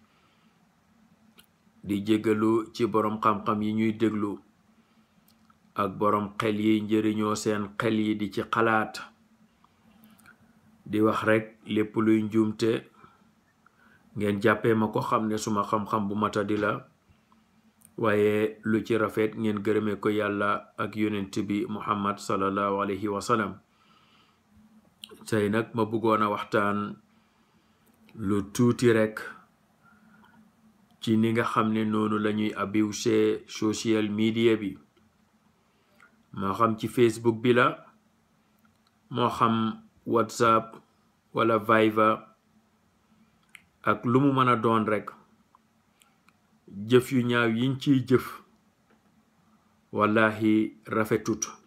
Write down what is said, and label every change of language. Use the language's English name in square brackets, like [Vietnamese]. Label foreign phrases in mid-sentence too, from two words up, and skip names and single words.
[Wolof] di jégalu ci borom xam-xam yi ñuy déglu ak borom xel yi njëriñoo seen xel yi di ci xalaat di wax rek lépp luy njuumte ngeen jàppee ma ko xam ne suma xam-xam bu matadi la waaye lu ci rafet ngeen gërëme ko yàlla ak yonent bi Muhammad [Arabic] صلى الله عليه وسلم [Wolof] tey nag ma bëggoon a waxtaan lu tuuti rek ci ni nga xam ne noonu lañuy abuse [English] social media [Wolof] bi moo xam ci Facebook bi la moo xam WhatsApp wala Viber ak lu mu mën a doon rek jëf yu ñaaw yiñ ciy jëf wallahi rafetut